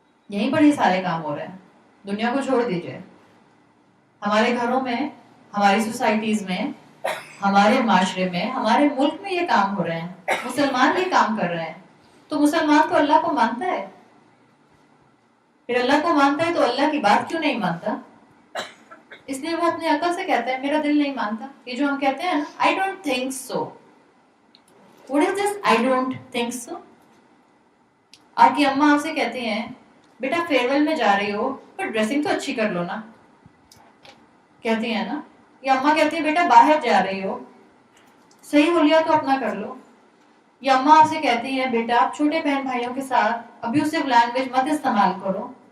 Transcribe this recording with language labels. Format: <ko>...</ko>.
<ur>یہیں پر یہ سارے کام ہو رہے ہیں. دنیا کو چھوڑ دیجئے، ہمارے گھروں میں، ہماری سوسائٹیز میں، ہمارے معاشرے میں، ہمارے ملک میں یہ کام ہو رہے ہیں. مسلمان یہ کام کر رہے ہیں. تو مسلمان تو اللہ کو مانتا ہے. پھر اللہ کو مانتا ہے تو اللہ کی بات کیوں نہیں مانتا؟ اس لیے وہ اپنے عقل سے کہتا ہے میرا دل نہیں مانتا. یہ جو ہم کہتے ہیں</ur> <en>I don't think so. What is this I don't think so?</en> <ur>آپ کی اماں آپ سے کہتی ہیں بیٹا فیئر ویل میں جا رہی ہو پر ڈریسنگ تو اچھی کر لو نا، کہتی ہیں نا. یا اماں کہتی ہے بیٹا باہر جا رہی ہو، صحیح ہو لیا تو اپنا کر لو. یا اماں آپ سے کہتی ہیں بیٹا آپ چھوٹے بہن بھائیوں کے ساتھ ابیوسو لینگویج مت استعمال کرو.</ur>